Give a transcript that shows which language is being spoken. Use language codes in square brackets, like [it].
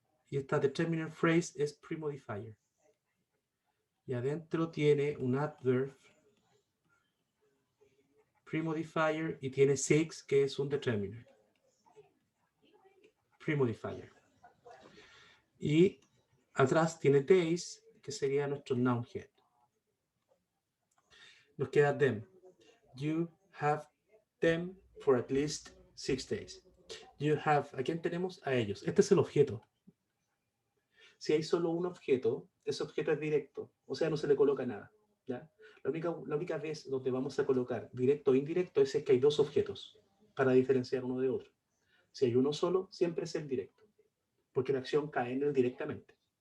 [es] Y esta determiner phrase es premodifier. Y adentro tiene un adverb, premodifier, y tiene six, que es un determiner. Premodifier. Y atrás tiene days, que sería nuestro noun head. Nos queda them. [en] You have them for at least 6 days. You have, [es] ¿a quién tenemos? A ellos. Este es el objeto. Si hay solo un objeto, ese objeto es directo. O sea, no se le coloca nada. ¿Ya? La única vez donde vamos a colocar directo o indirecto es que hay dos objetos para diferenciar uno de otro. Si hay uno solo, siempre es el directo. Porque la acción cae en él directamente.